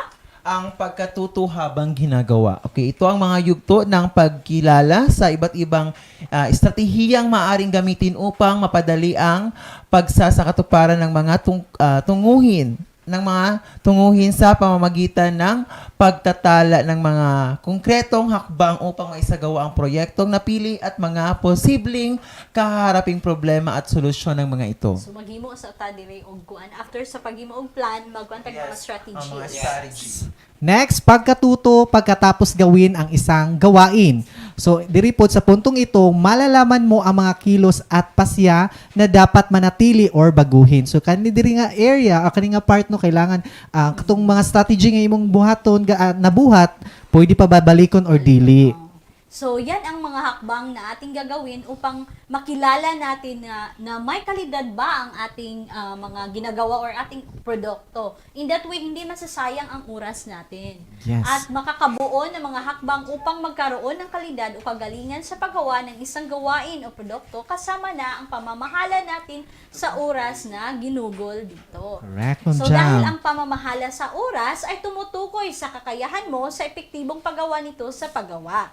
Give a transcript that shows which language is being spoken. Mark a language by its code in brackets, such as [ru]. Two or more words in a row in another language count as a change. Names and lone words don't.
[tl] Ang pagkatuto habang ginagawa. Okay, ito ang mga yugto ng pagkilala sa iba't ibang estratehiyang maaring gamitin upang mapadali ang pagsasakatuparan ng mga tunguhin sa pamamagitan ng pagtatala ng mga konkretong hakbang upang maisagawa ang proyektong napili at mga posibleng kaharaping problema at solusyon ng mga ito. [ceb] so maghimo sa ta dire og kuan after sa paghimo og plan, magkuan tag mga strategies. Ang mga strategies. [tl] Next, pagkatuto, pagkatapos gawin ang isang gawain. So, diri po sa puntong ito, malalaman mo ang mga kilos at pasya na dapat manatili or baguhin. So, [ceb] kani diri nga area, o kani nga part no, kailangan katong mga strategy nga imong buhaton, nabuhat, pwede pa babalikon or dili. So, [tl] yan ang mga hakbang na ating gagawin upang makilala natin na may kalidad ba ang ating mga ginagawa or ating produkto. [en] In that way, [tl] hindi masasayang ang oras natin. Yes. At makakabuo ng mga hakbang upang magkaroon ng kalidad o kagalingan sa paggawa ng isang gawain o produkto kasama na ang pamamahala natin sa oras na ginugol dito. [en] Correct, Ma'am [tl] So, Jam. dahil ang pamamahala sa oras ay tumutukoy sa kakayahan mo sa epektibong paggawa nito sa paggawa.